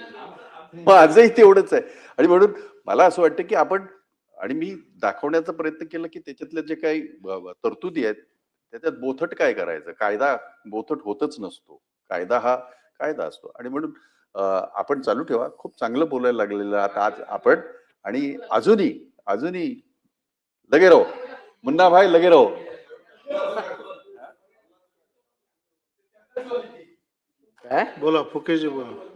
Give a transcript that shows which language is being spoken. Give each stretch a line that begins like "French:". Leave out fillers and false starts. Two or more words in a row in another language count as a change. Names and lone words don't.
Marathi: आणि म्हणून मला असं वाटतं की आपण, आणि मी दाखवण्याचा प्रयत्न केला की त्याच्यातल्या जे काही तरतुदी आहेत त्याच्यात बोथट काय करायचं. कायदा बोथट होतच नसतो, कायदा हा कायदा असतो. आणि म्हणून आपण चालू ठेवा. खूप चांगलं बोलायला लागलेलं आता आज आपण, आणि अजूनही
Hindi: लगे रहो मुन्ना भाई, लगे रहो.
Marathi: काय बोला फुकेजी बोला.